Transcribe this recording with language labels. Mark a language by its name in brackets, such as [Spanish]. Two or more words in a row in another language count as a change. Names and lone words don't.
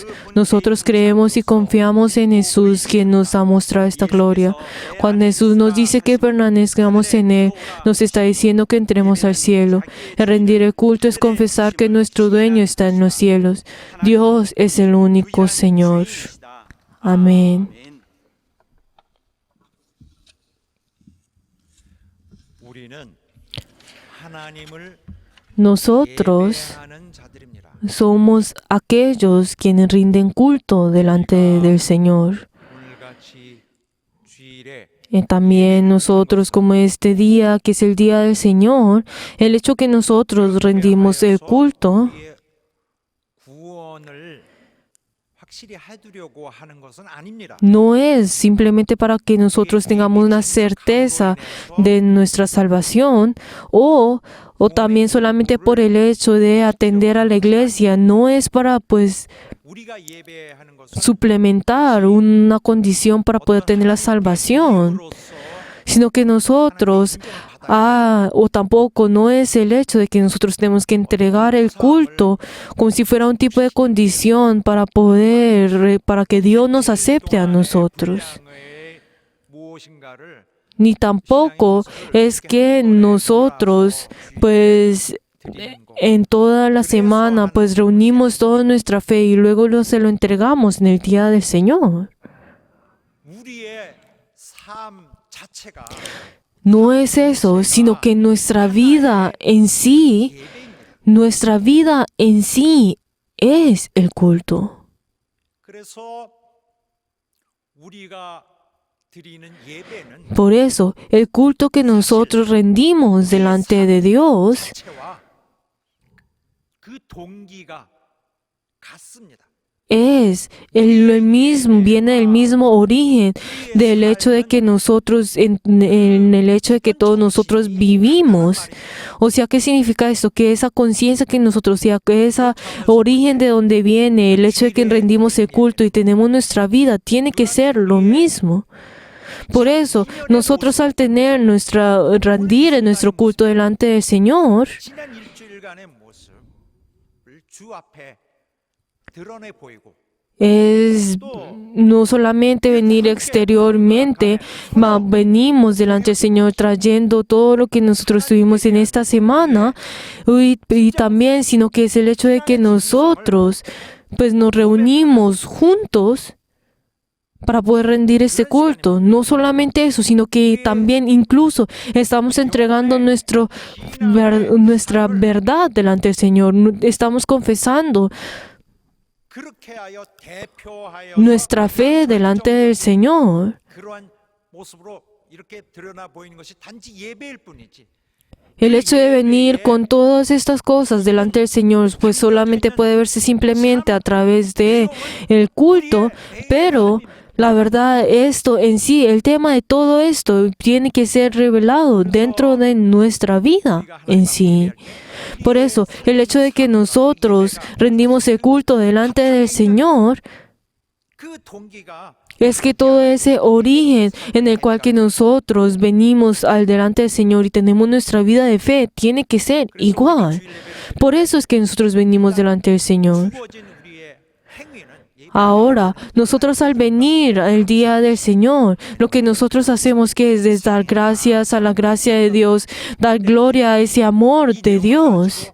[Spanish] Nosotros creemos y confiamos en Jesús, quien nos ha mostrado esta gloria. Cuando Jesús nos dice que permanezcamos en Él, nos está diciendo que entremos al cielo. El rendir el culto es confesar que nuestro dueño está en los cielos. Dios es el único Señor. Amén. [Korean] 우리는 하나님을 [Spanish] Nosotros [Korean] 예배하는 자들입니다. [Spanish] somos aquellos quienes rinden culto delante del Señor. [Korean] 오늘같이 주일에 [Spanish] Y también nosotros, como este día, que es el día del Señor, el hecho que nosotros rendimos el culto, [Korean] 우리의 구원을 확실히 해두려고 하는 것은 아닙니다. [Spanish] no es simplemente para que nosotros tengamos una certeza de nuestra salvación o también solamente por el hecho de atender a la iglesia. No es para [Korean] 우리가 예배하는 것은 [Spanish] suplementar una condición para poder tener la salvación, sino que nosotros, o tampoco no es el hecho de que nosotros tenemos que entregar el culto como si fuera un tipo de condición para que Dios nos acepte a nosotros. [Korean] 무엇인가를 [Spanish] Ni tampoco es que nosotros, en toda la semana, reunimos toda nuestra fe y luego se lo entregamos en el día del Señor. [Korean] 우리의 삶 자체가 [Spanish] No es eso, sino que nuestra vida en sí es el culto. [Korean] 그래서 우리가 드리는 예배는 [Spanish] Por eso, el culto que nosotros rendimos delante de Dios [Korean] 자체와 그 동기가 같습니다. [Spanish] viene del mismo origen del hecho de que nosotros, en el hecho de que todos nosotros vivimos. O sea, ¿qué significa esto? Que esa conciencia que nosotros, que ese origen de donde viene, el hecho de que rendimos el culto y tenemos nuestra vida, tiene que ser lo mismo. Por eso, nosotros al rendir en nuestro culto delante del Señor, [Korean] 지난 일주일간의 모습을 주 앞에 드러내 보이고 [Spanish] es no solamente venir exteriormente, venimos delante del Señor trayendo todo lo que nosotros tuvimos en esta semana y también, sino que es el hecho de que nosotros nos reunimos juntos para poder rendir este culto. No solamente eso, sino que también incluso estamos entregando nuestra verdad delante del Señor. Estamos confesando [Korean] 그렇게 하여 대표하여 [Spanish] nuestra fe delante del Señor. [Korean] 그러한 모습으로 이렇게 드러나 보이는 것이 단지 예배일 뿐이지. [Spanish] El hecho de venir con todas estas cosas delante del Señor, solamente puede verse simplemente a través de el culto, pero la verdad, esto en sí, el tema de todo esto tiene que ser revelado dentro de nuestra vida en sí. Por eso, el hecho de que nosotros rendimos el culto delante del Señor [Korean] 그 동기가 [Spanish] es que todo ese origen en el cual que nosotros venimos al delante del Señor y tenemos nuestra vida de fe tiene que ser igual. Por eso es que nosotros venimos delante del Señor. [Korean] 주어진 우리의 행위는 [Spanish] Ahora, nosotros al venir al día del Señor, lo que nosotros hacemos que es dar gracias a la gracia de Dios, dar gloria a ese amor de Dios.